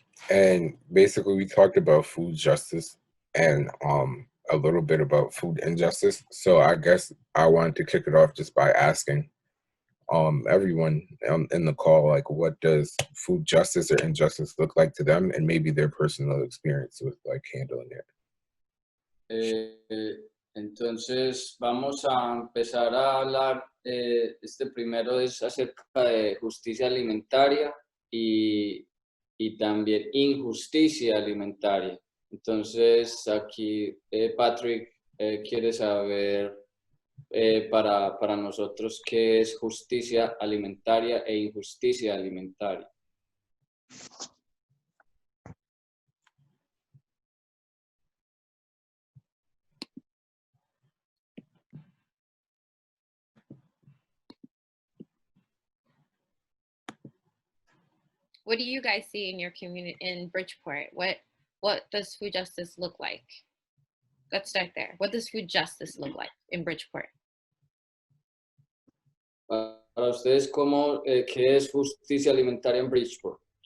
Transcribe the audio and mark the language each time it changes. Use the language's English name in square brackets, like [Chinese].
[English] And basically we talked about food justice and a little bit about food injustice. So I guess I wanted to kick it off just by asking everyone in the call, what does food justice or injustice look like to them, and maybe their personal experience with handling it. [Spanish] Entonces vamos a empezar a hablar. Primero es acerca de justicia alimentaria y y también injusticia alimentaria. Entonces, aquí Patrick quiere saber para nosotros qué es justicia alimentaria e injusticia alimentaria. [English] What do you guys see in your community in Bridgeport? What does food justice look like? Let's start there. What does food justice look like in Bridgeport? [Spanish] Para ustedes, ¿qué es justicia alimentaria en Bridgeport?